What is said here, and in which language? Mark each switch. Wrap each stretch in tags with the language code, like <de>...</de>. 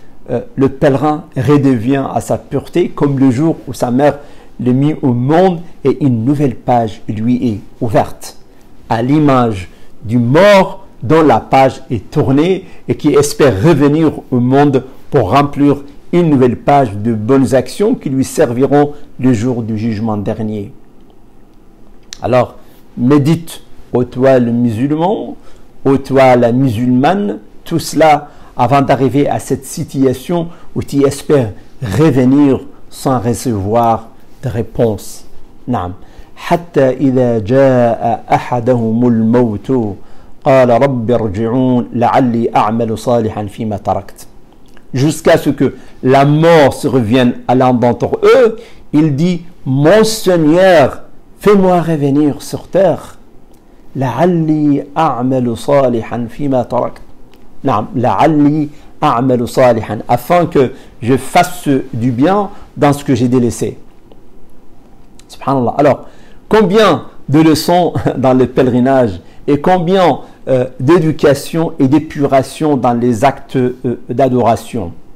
<fr>le pèlerin redevient à sa pureté comme le jour où sa mère le mit au monde et une nouvelle page lui est ouverte, à l'image du mort dont la page est tournée et qui espère revenir au monde pour remplir une nouvelle page de bonnes actions qui lui serviront le jour du jugement dernier. Alors, médite, ô toi le musulman, ô toi la musulmane, tout cela avant d'arriver à cette situation où tu espères revenir sans recevoir de réponse. Naam.</fr> <ar>حتى إذا جاء أحدهم الموت قال رب ارجعون لعلي أعمل صالحا فيما تركت.</ar> <fr>Jusqu'à ce que la mort se revienne à l'un d'entre eux, il dit: mon Seigneur, fais-moi revenir sur terre.</fr> <ar>لعلي أعمل صالحا فيما تركت. نعم لعلي أعمل صالحا,</ar> <fr>afin que je fasse du bien dans ce que j'ai délaissé. Subhanallah. Alors, combien de leçons dans le pèlerinage et combien d'éducation et d'épuration dans les actes d'adoration.</fr>